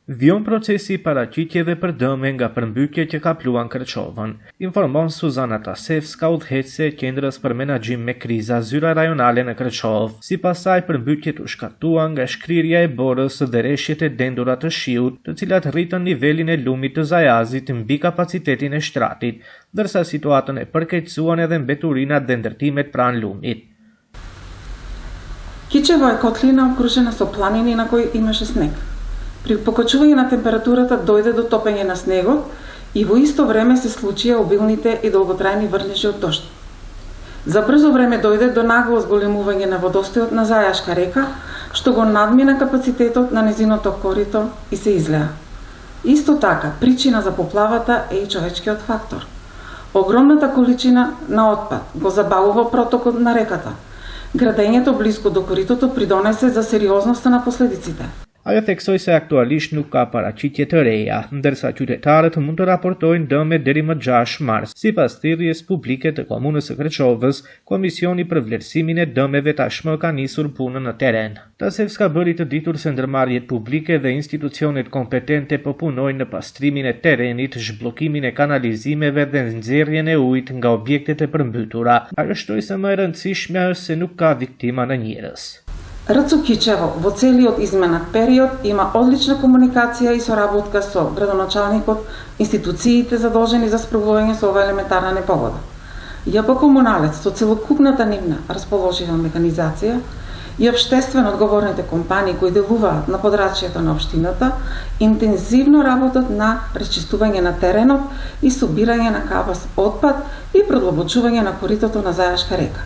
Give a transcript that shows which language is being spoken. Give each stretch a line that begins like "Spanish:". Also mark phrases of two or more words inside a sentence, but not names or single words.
Albanian: Vion procesi paraqitjeve për dëme nga përmbytje që ka pluan Kërçovën, informon Suzana Tasevska, udhëheqëse e Qendrës për Menaxhim me Kriza Zyra Rajonale në Kërçovë. Sipas saj, përmbytjet u shkaktuan nga shkrirja e borës dhe rreshjet e dendura të shiut, të cilat rritën nivelin e lumit të Zajazit mbi kapacitetin e shtratit, ndërsa situatën e përkeqësuan edhe mbeturinat dhe ndërtimet pranë lumit.
Macedonian: Кичево е котлина окружена со планини на кои имаше снег. При покачување на температурата дојде до топење на снегот и во исто време се случија обилните и долготрајни врнежи од дожд. За брзо време дојде до нагло зголемување на водостојот на Зајашка река, што го надмина капацитетот на незиното корито и се излеа. Исто така, причина за поплавата е и човечкиот фактор. Огромната количина на отпад го забавува протокот на реката. Градењето близко до коритото придонесе за сериозноста на последиците.
Albanian: Ajo theksoi se aktualisht nuk ka paraqitje të reja, ndërsa qytetarët mund të raportojnë dëme deri më 6 mars. Sipas thirrjes publike të komunës së Kërçovës, Komisioni për vlerësimin e dëmeve tashmë ka nisur punën në teren. Tasevska bëri të ditur se ndërmarrjet publike dhe institucionet kompetente po punojnë në pastrimin e terenit, zhbllokimin e kanalizimeve dhe nxjerrjen e ujit nga objektet e përmbytura. Ajo shtoi se më e rëndësishmja është se nuk ka viktima në njerëz.
Macedonian: РЦУ Кичево во целиот изменат период има одлична комуникација и соработка со градоначалникот, институциите задолжени за справување со ова елементарна непогода. ЈП Комуналец со целокупната нивна расположива механизација и општествено одговорните компании кои делуваат на подрачјето на општината, интензивно работат на речистување на теренот и собирање на кабас отпад и продлабочување на коритото на Зајашка река.